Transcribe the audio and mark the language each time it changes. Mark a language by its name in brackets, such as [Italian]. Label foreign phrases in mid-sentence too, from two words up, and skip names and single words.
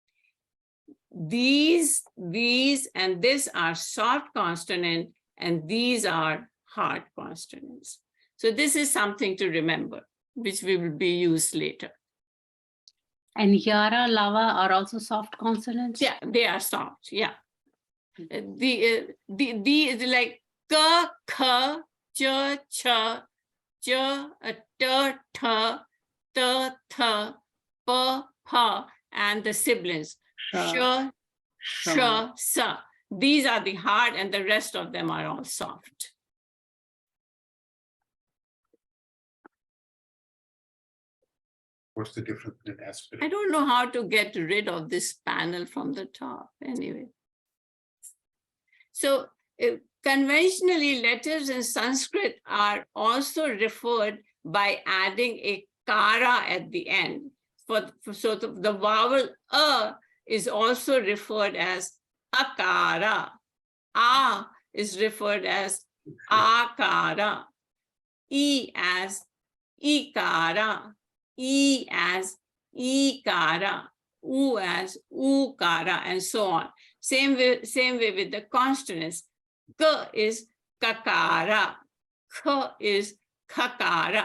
[English] These, and this are soft consonant, and these are hard consonants. So this is something to remember, which we will be used later. And Yara, Lava are also soft consonants? Yeah, they are soft, yeah. The like ka, kha, cha, cha, cha, ta, tha, ta, tha, pa, pa, and the siblings, sha, sha, sa. These are the hard and the rest of them are all soft. What's the difference in aspirate? I don't know how to get rid of this panel from the top anyway. So conventionally, letters in Sanskrit are also referred by adding a kara at the end. So the vowel a is also referred as akara. A is referred as akara. E as ikara. E as ikara. U as ukara, and so on. Same way with the consonants. K is kakara. K is kakara.